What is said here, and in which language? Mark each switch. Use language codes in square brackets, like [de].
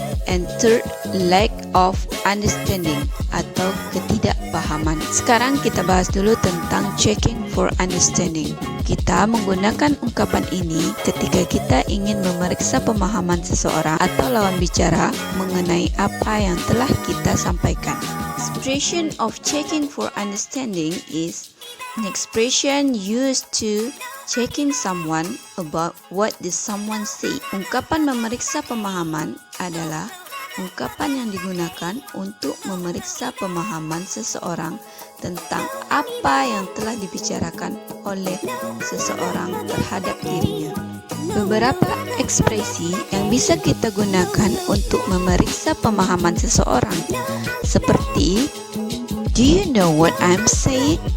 [en] And third, lack of understanding [id] atau ketidakpahaman. Sekarang kita bahas dulu tentang [en] checking for understanding. [id] Kita menggunakan ungkapan ini ketika kita ingin memeriksa pemahaman seseorang atau lawan bicara mengenai apa yang telah kita sampaikan. [en] Expression of checking for understanding is an expression used to checking someone about what did someone say. [id] Ungkapan memeriksa pemahaman adalah ungkapan yang digunakan untuk memeriksa pemahaman seseorang tentang apa yang telah dibicarakan oleh seseorang terhadap dirinya. Beberapa ekspresi yang bisa kita gunakan untuk memeriksa pemahaman seseorang seperti [en] do you know what I'm saying?